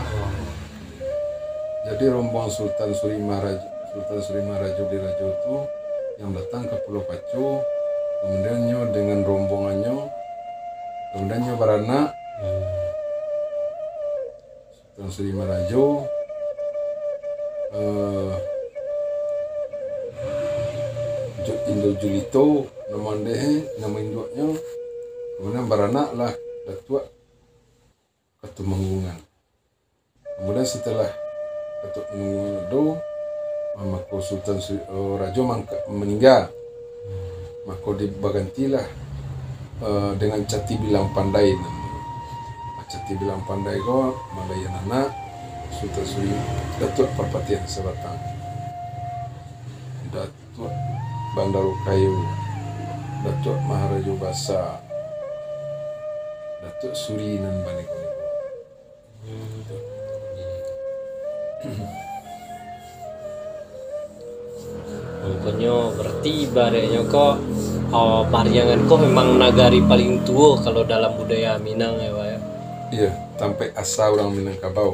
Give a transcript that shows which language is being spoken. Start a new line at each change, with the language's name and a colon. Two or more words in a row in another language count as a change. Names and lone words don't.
Indonesian: Jadi rombongan Sultan Surimarajo di Rajo itu yang datang ke Pulau Pacu, kemudiannya dengan rombongannya, kemudiannya beranak Sultan Surimarajo, Indo Julito, nama induknya, kemudian beranak lah Datuk Ketumanggungan. Kemudian setelah Ketumanggungan itu, maka Sultan Rajo meninggal, maka dibagantilah dengan Cati Bilang Pandai. Cati Bilang Pandai kok Malayan anak Sultan Suri Datuk Perpatian Sebatang, Datuk Bandaru Kayu, Datuk Maharajo Basa, Datuk Suri nan Banegoni. Pokoknya berarti ibaratnya kok Pariangan kok memang nagari paling tua kalau dalam budaya Minang ya Pak ya. Iya, sampai asa orang Minangkabau.